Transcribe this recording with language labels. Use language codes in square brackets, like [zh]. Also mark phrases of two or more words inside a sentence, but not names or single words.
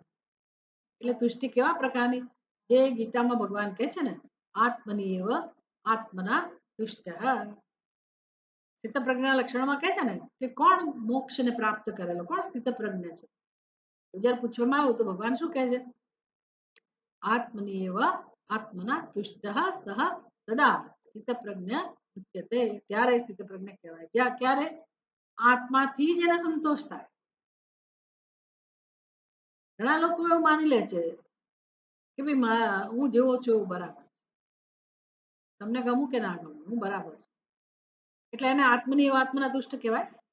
[gu] એટલે દૃષ્ટિ કેવા પ્રકારની, જે ગીતામાં ભગવાન કહે છે ને, [sa] આત્મની એવ આત્મના તુષ્ટ. [gu] સ્થિત પ્રજ્ઞા લક્ષણોમાં કહે છે ને કે કોણ મોક્ષને પ્રાપ્ત કરેલો, કોણ સ્થિત પ્રજ્ઞ છે. જ્યારે પૂછવામાં આવ્યું તો ભગવાન શું કહે છે, [sa] આત્મની એવ આત્મના તુષ્ટ સહ તદા સ્થિત પ્રજ્ઞ ઉચ્યતે. [gu] ત્યારે સ્થિત પ્રજ્ઞ કહેવાય જ્યાં ક્યારે આત્માથી જ એને સંતોષ થાય. ઘણા લોકો એવું માની લે છે કે ભાઈ હું જેવો છું એવું બરાબર, તમને ગમું કે ના ગમું હું બરાબર છું, એટલે એને [sa] આત્મની આત્મના તુષ્ટ [gu] કહેવાય.